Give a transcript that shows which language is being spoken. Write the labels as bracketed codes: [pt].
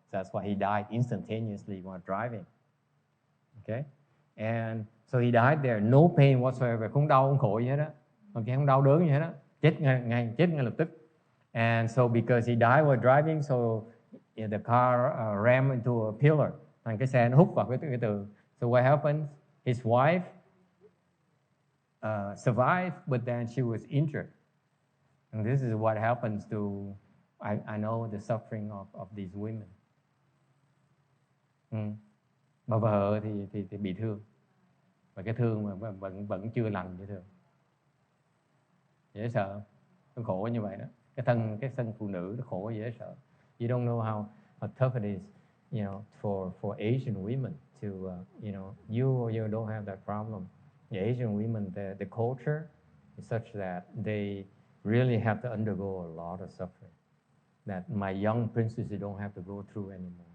[en] That's why he died instantaneously while driving. Okay, and so he died there, no pain whatsoever, [vi] không đau không khổ gì hết á, okay, không đau đớn gì hết á, chết ngay lập tức. [en] And so because he died while driving, so the car rammed into a pillar, [vi] thành cái xe nó hút vào cái tường. [en] So what happened? His wife survived, but then she was injured. And this is what happens to, I know the suffering of these women. [vi] Bà vợ thì bị thương, và cái thương mà vẫn chưa lành dễ thương, dễ sợ, nó khổ như vậy đó. Cái thân phụ nữ nó khổ dễ sợ. [en] You don't know how tough it is, for Asian women to, you don't have that problem. The Asian women, the culture is such that they really have to undergo a lot of suffering that my young princes, they don't have to go through anymore.